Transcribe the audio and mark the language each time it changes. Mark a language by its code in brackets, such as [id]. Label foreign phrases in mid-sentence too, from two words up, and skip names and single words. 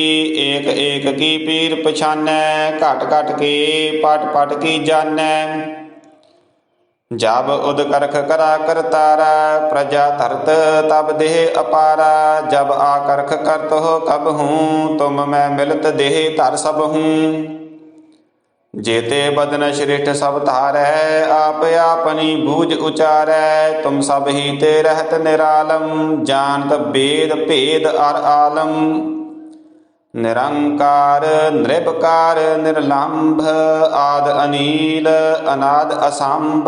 [bra] ਏਕ ਏਕ ਕੀ ਪੀਰ ਪਛਾਨੈ, ਘਟ ਘਟ ਕੇ ਪਟ ਪਟ ਕੀ ਜਾਣੈ। ਜਬ ਉਦ ਕਰਖ ਕਰਾ ਕਰਤਾਰਾ, ਪ੍ਰਜਾ ਧਰਤ ਤਬ ਦੇਹ ਅਪਾਰਾ। ਜਬ ਆ ਕਰਖ ਕਰਤ ਹੋ ਕਬ ਹੂੰ, ਤੁਮ ਮੈਂ ਮਿਲਤ ਦੇਹ ਧਰ ਸਭ ਹੂੰ। जेते बदन श्रेष्ठ सब धारै, आप आपनी बूझ उचारै। तुम सब ही ते रहत निरालम, जानत वेद भेद अर आलम। निरंकार नृपकार निर्लंभ, आद अनील अनाद असंभ।